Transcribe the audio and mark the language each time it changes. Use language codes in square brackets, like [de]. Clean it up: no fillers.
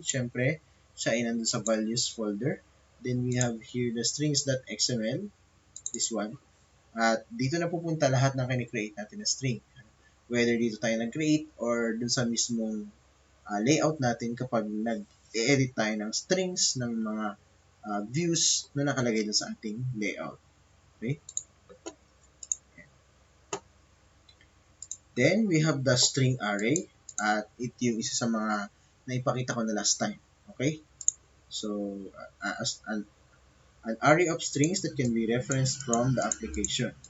[tl] Siyempre, siya ay nandun sa values folder. [en] Then, we have here the strings.xml, this one. [tl] At dito na pupunta lahat ng kini-create natin na string. Whether dito tayo nag-create or dun sa mismong layout natin kapag nag-edit tayo ng strings ng mga views na nakalagay dun sa ating layout. [en] Okay? Then, we have the string array. [tl] At ito yung isa sa mga naipakita ko na last time. [en] Okay? So, an array of strings that can be referenced from the application.